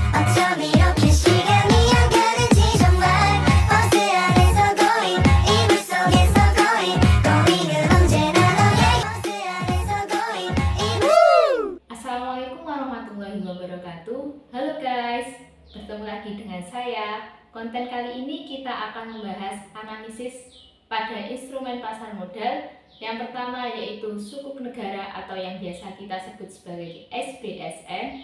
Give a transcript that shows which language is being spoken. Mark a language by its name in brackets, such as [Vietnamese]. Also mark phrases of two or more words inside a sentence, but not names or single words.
[Korean] 어쩜 이렇게 시간이 안 가는지 정말 버스 안에서 going 이불 속에서 [English] going going [Korean] 은 언제나 너의 버스 안에서 going [Arabic] السلام عليكم ورحمة الله وبركاته. [Indonesian] Halo guys, bertemu lagi dengan saya. Konten kali ini kita akan membahas analisis pada instrumen pasar modal. Yang pertama yaitu sukuk negara atau yang biasa kita sebut sebagai SBSN.